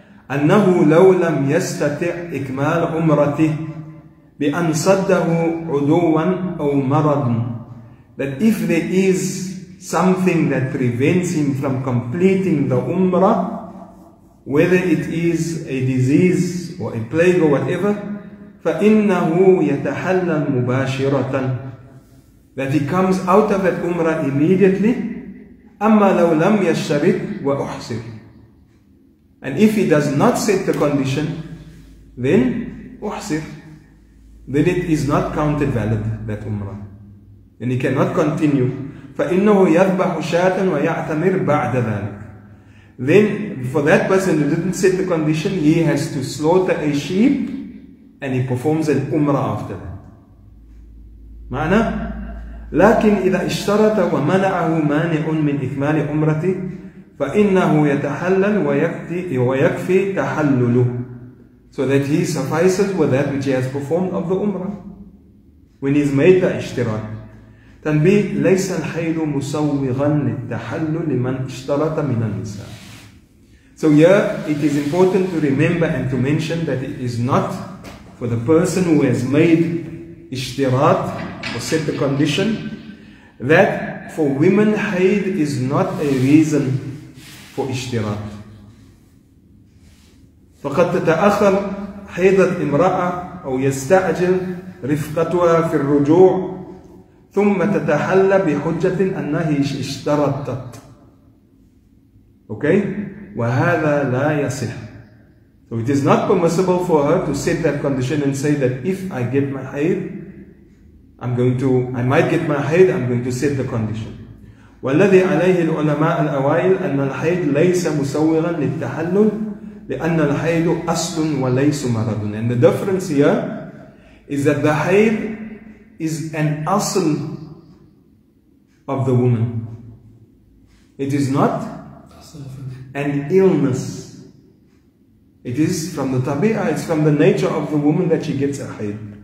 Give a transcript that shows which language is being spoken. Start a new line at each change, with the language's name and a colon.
Arabic: أنه لو لم يستطع إكمال عمرته بأن صده عدوا أو مرض,
English: that if there is something that prevents him from completing the umrah, whether it is a disease or a plague or whatever,
Arabic: فإنه يتحلل مباشرة,
English: that he comes out of that umrah immediately.
Arabic: أما لو لم يشترط وأحسر,
English: and if he does not set the condition, then أحسر, then it is not counted valid, that umrah, and he cannot continue.
Arabic: فإنه يذبح شاة ويعتمر بعد ذلك.
English: Then for that person who didn't set the condition, he has to slaughter a sheep and he performs an umrah after that.
Arabic: معنى لكن إذا اشترط ومنعه مانع من إكمال عمرته فإنه يتحلل ويكفي تحلله,
English: so that he suffices with that which he has performed of the umrah when he's made the اشتراط.
Arabic: تنبيه ليس الحيض مسوغا للتحلل لمن اشترط من النساء.
English: So here it is important to remember and to mention that it is not for the person who has made ishtirat or set the condition, that for women haid is not a reason for ishtirat.
Arabic: فقد تتأخر حيضة امرأة أو يستعجل رفقتها في الرجوع ثم تتحلى بحجة أنها اشترطت. Okay? وهذا لا يصح.
English: So it is not permissible for her to set that condition and say that if I get my haid, I might get my haid, I'm going to set the condition.
Arabic: والذي عليه العلماء الأوائل أن الحيض ليس مسوغا للتحلل لأن الحيض أصل وليس مرض.
English: And the difference here is that the haid is an asl of the woman. It is not an illness. It is from the tabi'ah, it's from the nature of the woman that she gets a haid.